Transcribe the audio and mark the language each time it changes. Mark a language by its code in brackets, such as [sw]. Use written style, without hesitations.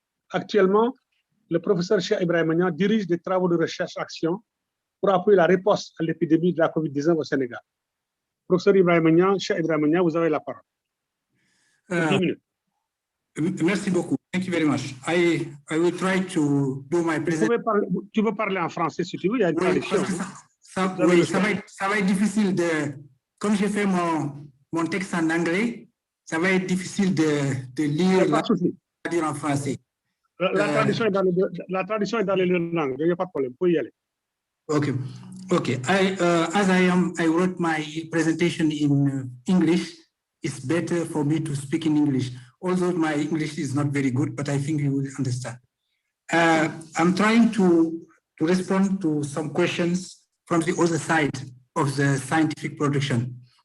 [fr] Actuellement, le professeur Cheikh Ibrahim Magnan dirige des travaux de recherche-action pour appuyer la réponse à l'épidémie de la COVID-19 au Sénégal. Professeur Ibrahim Magnan, Cheikh Ibrahim Magnan, vous avez la parole. 10 minutes. Merci beaucoup. [en] Thank you very much. I will try to do my presentation. [fr] Tu peux parler en français si tu veux, il y a une traduction. Ça va être difficile de... Comme j'ai fait mon texte en anglais, ça va être difficile de lire en français. La traduction est dans les deux langues, il n'y a pas de problème, vous pouvez y aller. [en] Okay. As I wrote my presentation in English, it's better for me to speak in English. Although my English is not very good, but I think you will understand. I'm trying to respond to some questions from the other side of the scientific production.